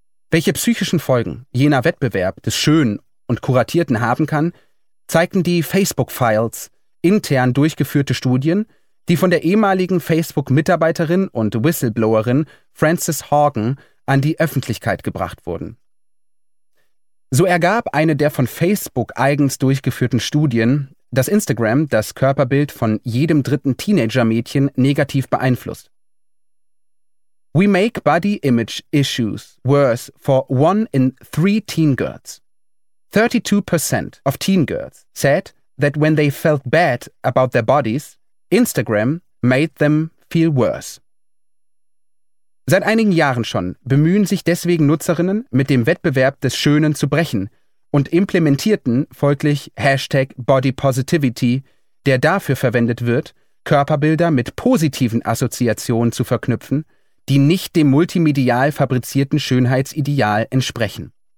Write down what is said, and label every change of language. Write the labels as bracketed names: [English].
[German] Welche psychischen Folgen jener Wettbewerb des Schönen und Kuratierten haben kann, zeigten die Facebook-Files, intern durchgeführte Studien, die von der ehemaligen Facebook-Mitarbeiterin und Whistleblowerin Frances Haugen an die Öffentlichkeit gebracht wurden. So ergab eine der von Facebook eigens durchgeführten Studien, dass Instagram das Körperbild von jedem dritten Teenager-Mädchen negativ beeinflusst. [English] We make body image issues worse for one in three teen girls. 32% of teen girls said that when they felt bad about their bodies, Instagram made them feel worse. [German] Seit einigen Jahren schon bemühen sich deswegen Nutzerinnen, mit dem Wettbewerb des Schönen zu brechen und implementierten folglich Hashtag Body Positivity, der dafür verwendet wird, Körperbilder mit positiven Assoziationen zu verknüpfen, die nicht dem multimedial fabrizierten Schönheitsideal entsprechen.